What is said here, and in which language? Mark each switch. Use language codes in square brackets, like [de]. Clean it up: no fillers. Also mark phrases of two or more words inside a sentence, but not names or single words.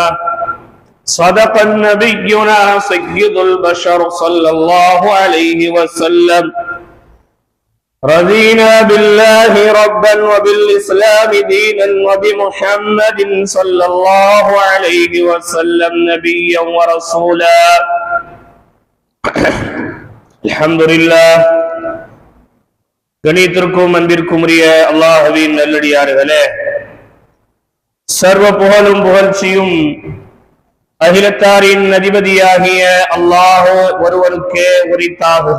[ar] صدق نبينا سيد البشر صلى الله عليه وسلم: رضينا بالله ربا وبالإسلام دينا وبمحمد صلى الله عليه وسلم نبيا ورسولا. [ta] அல்ஹம்துலில்லாஹ். கணித்திற்கும் அன்பிற்கும் உரிய அல்லாஹ்வின் நல்லடியார்களே, சர்வ புகழும் புகழ்ச்சியும் அகிலத்தாரின் அதிபதியாகிய அல்லாஹ் ஒருவருக்கே உரித்தாகுக.